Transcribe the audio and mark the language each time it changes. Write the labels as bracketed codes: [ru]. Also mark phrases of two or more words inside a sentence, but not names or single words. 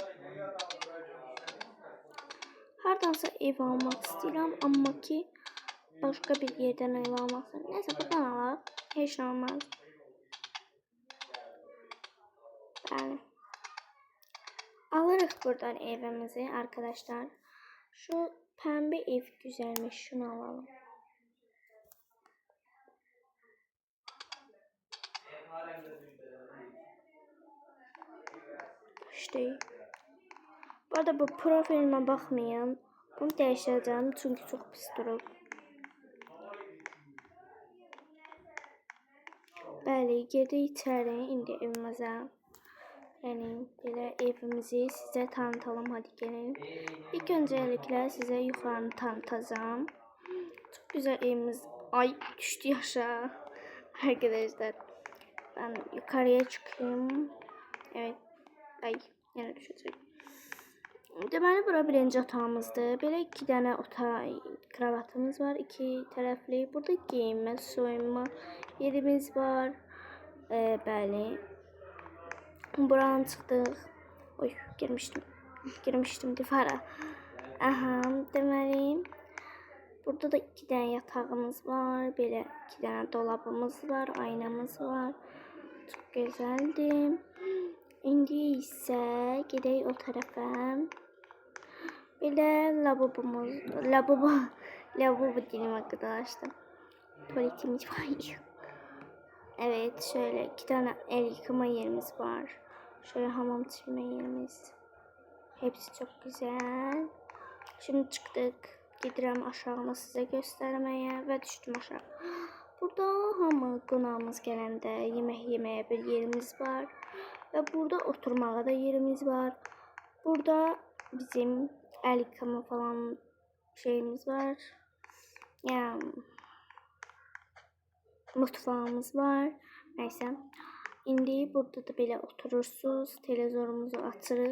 [az] Hardansa ev almaq istəyirəm, amma ki başqa bir yerdən ev almaq istəyirəm. Nəsə buradan alaq. Heç nə olmaz. Bəli. Alırıq buradan evimizi arkadaşlar. [tr] Şu pembe ev güzelmiş. Şunu alalım. İşte. Bu arada bu profilime bakmayın. Bunu değiştireceğim çünkü çok pis durur. [az] Bəli, girdik içeri indi evimizə. Yəni belə evimizi sizə tanıtalım, [tr] hadi gelin. İlk öncelikle size yukarını tanıtacağım. Çok güzel evimiz. Ay düştü aşağı. Arkadaşlar ben yukarıya çıkayım. Evet. Ay yine düşecek. [az] Deməli bura birinci otağımızdır. Belə 2 dənə kravatımız var, 2 tərəfli. Burada geyinmə, soyunma yerimiz var. Bəli. Buradan çıxdıq. Oy, girmişdim divara. Aha, deməli burada da 2 dənə yatağımız var. Belə 2 dənə dolabımız var, aynamız var. Çox gözəldir. İndi isə gedək o tərəfə. Belə lavabo dilim arkadaşlar. [tr] Tuvaletimiz var. Evet, şöyle 2 tane el yıkama yerimiz var. Şöyle hamam çizme yerimiz. Hepsi çok güzel. Şimdi çıktık. Gidiyorum aşağıma size göstermeye ve düştüm aşağı. [az] Burada hamı qonağımız gələndə yemək yeməyə bir yerimiz var. [tr] Ve burada oturmağa da yerimiz var. Burada bizim el yıkama falan şeyimiz var. Yani mutfağımız var. Neyse. [az] İndi burada da böyle oturursunuz. Televizorumuzu açırıq.